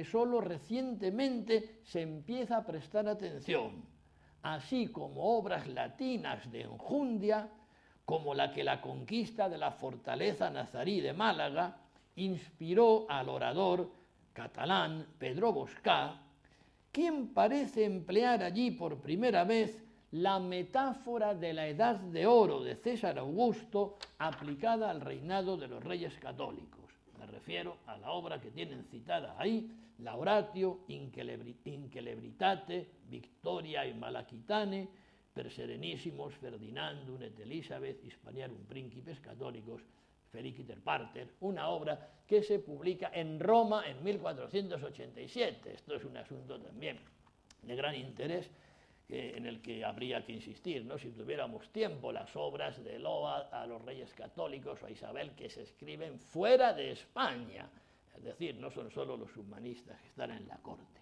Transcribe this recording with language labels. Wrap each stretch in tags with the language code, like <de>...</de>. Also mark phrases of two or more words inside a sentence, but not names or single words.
<es>sólo recientemente se empieza a prestar atención, así como obras latinas de enjundia, como la que la conquista de la fortaleza nazarí de Málaga inspiró al orador catalán Pedro Boscá, quien parece emplear allí por primera vez la metáfora de la Edad de Oro de César Augusto aplicada al reinado de los reyes católicos. Me refiero a la obra que tienen citada ahí, la Oratio Incelebritate Victoriae Malachitane per Serenissimos Ferdinandum et Elisabeth Hispaniarum Principes Católicos Feliciter Parter, una obra que se publica en Roma en 1487. Esto es un asunto también de gran interés en el que habría que insistir, ¿no? Si tuviéramos tiempo, las obras de loa a los reyes católicos o a Isabel que se escriben fuera de España, es decir, no son solo los humanistas que están en la corte.</es>